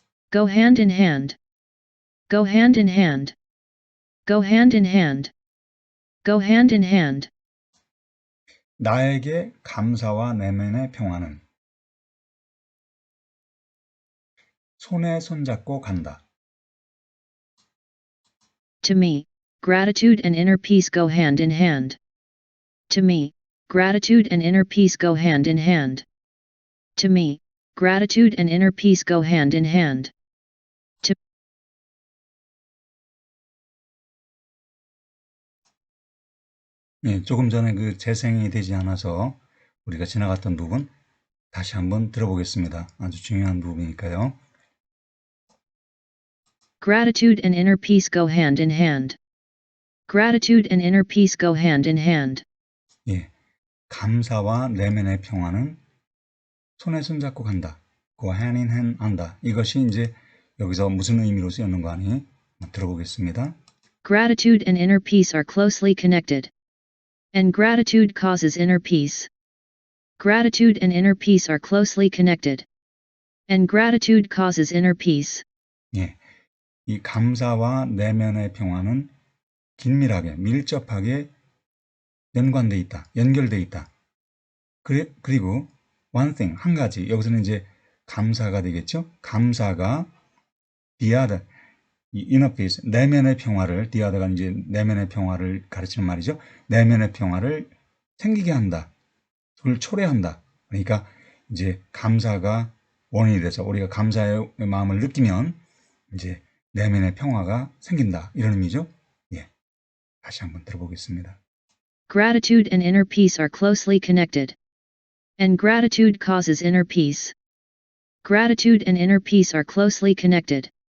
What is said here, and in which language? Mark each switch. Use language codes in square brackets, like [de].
[en] Go hand in hand. Go hand in hand. Go hand in hand. Go hand in hand. [ko] 나에게 감사와 내면의 평화는 손에 손잡고 간다. [en] To me, gratitude and inner peace go hand in hand. To me, gratitude and inner peace go hand in hand. To me, gratitude and inner peace go hand in hand. [ko] 예, 조금 전에 그 재생이 되지 않아서 우리가 지나갔던 부분 다시 한번 들어보겠습니다. 아주 중요한 부분이니까요. [en] Gratitude and inner peace go hand in hand. Gratitude and inner peace go hand in hand. [ko] 예, 감사와 내면의 평화는 손에 손잡고 간다. [en] go hand in hand [ko] 한다. 이것이 이제 여기서 무슨 의미로 쓰였는 거 아니? 들어보겠습니다. [en] Gratitude and inner peace are closely connected. And gratitude causes inner peace. Gratitude and inner peace are closely connected. And gratitude causes inner peace. [ko] 예, 이 감사와 내면의 평화는 긴밀하게, 밀접하게 연관돼 있다, 연결돼 있다. 그리고 [en] one thing, [ko] 한 가지, 여기서는 이제 감사가 되겠죠? 감사가 [en] the other, [ko] 이 inner peace, 내면의 평화를, the other가 이제 내면의 평화를 가르치는 말이죠. 내면의 평화를 생기게 한다. 그걸 초래한다. 그러니까 이제 감사가 원인이 돼서 우리가 감사의 마음을 느끼면 이제 내면의 평화가 생긴다. 이런 의미죠. 예. 다시 한번 들어보겠습니다. [en] Gratitude and inner peace are closely connected. And gratitude causes inner peace. Gratitude and inner peace are closely connected.